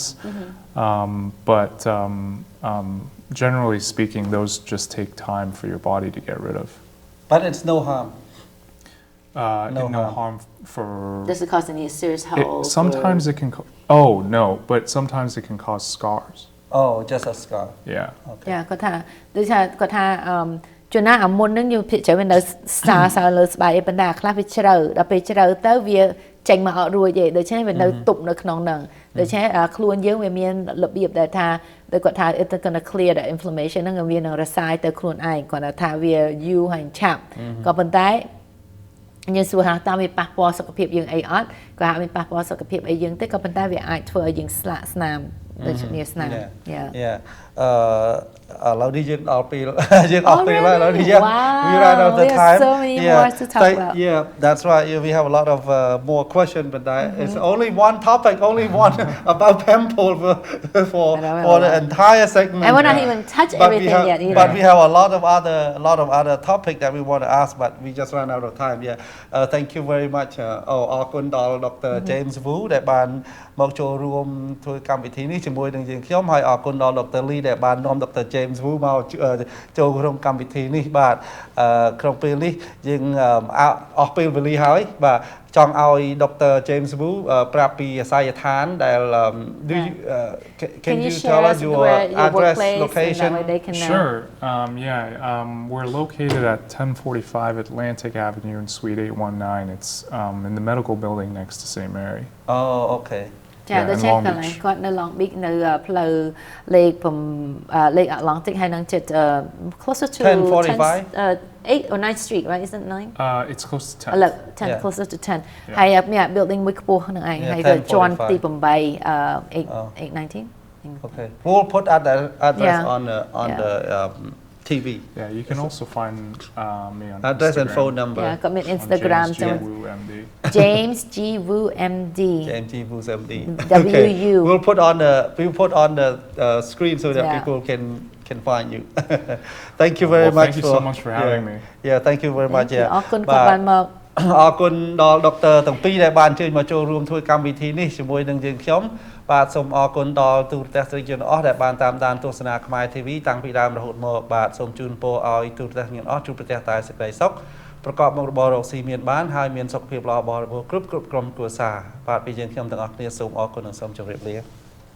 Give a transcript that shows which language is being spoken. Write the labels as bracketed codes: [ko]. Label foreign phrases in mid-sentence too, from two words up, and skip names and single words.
[en] But generally speaking, those just take time for your body to get rid of. But it's no harm. No harm for. Does it cause any serious health? Sometimes it can. But sometimes it can cause scars. Oh, just a scar. Yeah. Okay. Yeah, [km] គាត់ថាជួនណាអាមុនហ្នឹងយើងភាគច្រើននៅសើលើស្បែកប៉ុន្តែខ្លះវាជ្រៅដល់ពេលជ្រៅទៅវាចេញមក អត់រួចទេដូច្នេះវានៅទប់នៅក្នុងហ្នឹងដូច្នេះខ្លួនយើងវាមានរបៀបដែលថាដូចគាត់ថា [en] it's going to clear the inflammation [km] ហ្នឹងវានឹងរសាយទៅខ្លួនឯងគាត់ថាវាយូរហើយឆាប់ក៏ប៉ុន្តែយើងសួរថាតើវាប៉ះពាល់សុខភាពយើងអីអត់គាត់ថាមានប៉ះពាល់សុខភាពអីយើងទេក៏ប៉ុន្តែវាអាចធ្វើឲ្យយើងស្លាកស្នាមដូចជាស្នាម เราดี យើងដល់ពេលយើងអស់ពេលហើយ เราดี យើង [en] we ran out of we have time so many more to talk about. yeah that's right yeah, we have a lot of more questions but it's only one topic only one about pamphole for the entire segment And we're not even touch everything yet either. but we have a lot of other topic that we want to ask but we just ran out of time yeah thank you very much [km] អរគុណដល់ [en] Dr. [km] James Wu ដែលបានមកចូលរួមធ្វើកម្មវិធីនេះជាមួយនឹងយើងខ្ញុំហើយអរគុណដល់ Dr. Lee ដែលបាននាំ Dr. James Wu មកចូលក្នុងកម្មវិធីនេះបាទក្នុងពេលនេះយើងអស់ពេលវេលាហើយបាទចង់ឲ្យ Dr. James Wu ប្រាប់ពីអាសយដ្ឋានដែល [en] can you tell us your address location Sure we're located at 1045 Atlantic Avenue in Suite 819 it's in the medical building next to St. Mary oh okay [km] ចាដូចជាកន្លែងគាត់នៅ Long Beach នៅផ្លូវលេខAtlantic ហើយនឹងចិត្ត [en] closer to 8 or 9th Street right isn't 9 it's close to 10 closer to 10 [km] ហើយមាន building មួយខ្ពស់ហ្នឹងឯងហើយទៅជាន់ទី819 [en] okay we'll put address on the TV yeah you can also find me on address Instagram. and phone number គាត់មាន Instagram James G Wu MD James G Wu MD WU we'll put on the screen so that people can find you thank you very much thank you so much for having me yeah thank you very much [km] អរគុណគាត់បានមក អរគុណដល់ Dr. ទាំងពីរដែលបានអញ្ជើញមកចូលរួមធ្វើកម្មវិធីនេះជាមួយនឹងយើងខ្ញុំបាទសូមអរគុណដល់ទូរទស្សនិកជនអស់ដែលបានតាមដានទស្សនាខ្មែរ TV តាំងពីដើមរហូតមកបាទសូមជូនពរឲ្យទូរទស្សនិកជនអស់ជួបប្រទះតែសេចក្តីសុខប្រកបមុខរបររកស៊ីមានបានហើយមានសុខភាពល្អបរិបូរណ៍គ្រប់ក្រុមគ្រួសារបាទពីយើងខ្ញុំទាំងអស់គ្នាសូមអរគុណនិងសូមជម្រាបលា